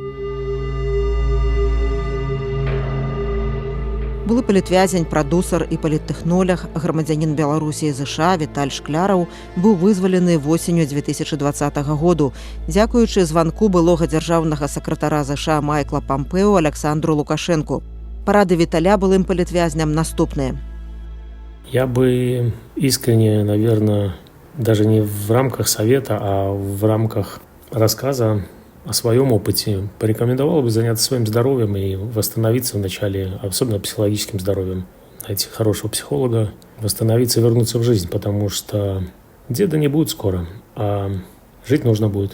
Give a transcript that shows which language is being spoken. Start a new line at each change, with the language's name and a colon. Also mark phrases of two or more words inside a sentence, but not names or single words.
Belarusian: Былы палітвязень, прадусар і паліттэхнолог, грамадзянін Беларусі і ЗША Віталь Шкляраў быў вызвалены восенню 2020 году, дзякуючы званку былога дзяржаўнага сакратара ЗША Майкла Помпео Александру Лукашенку. Парады Віталя былым палітвязням наступныя.
Russian: Я бы искренне, наверное, даже не в рамках совета, а в рамках рассказа о своем опыте порекомендовал бы заняться своим здоровьем и восстановиться вначале, особенно психологическим здоровьем. Найти хорошего психолога, восстановиться и вернуться в жизнь, потому что деда не будет скоро, а жить нужно будет.